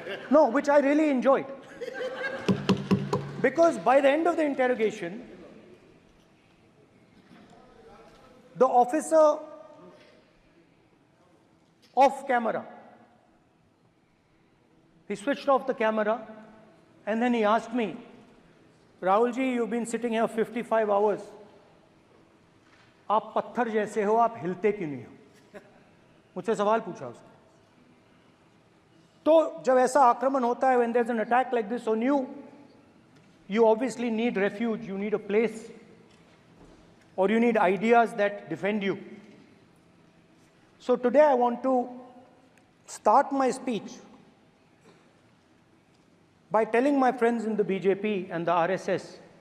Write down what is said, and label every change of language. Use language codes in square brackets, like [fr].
[en] No, which I really enjoyed. Because by the end of the interrogation, the officer off camera, he switched off the camera and then he asked me, Rahul ji, you've been sitting here 55 hours. [hi] आप पत्थर जैसे हो, आप हिलते क्यों नहीं हो? मुझसे सवाल पूछा उसने. तो जब ऐसा आक्रमण होता है, [en] when there's an attack like this on you, you obviously need refuge, you need a place, or you need ideas that defend you. So today I want to start my speech by telling my friends in the BJP and the RSS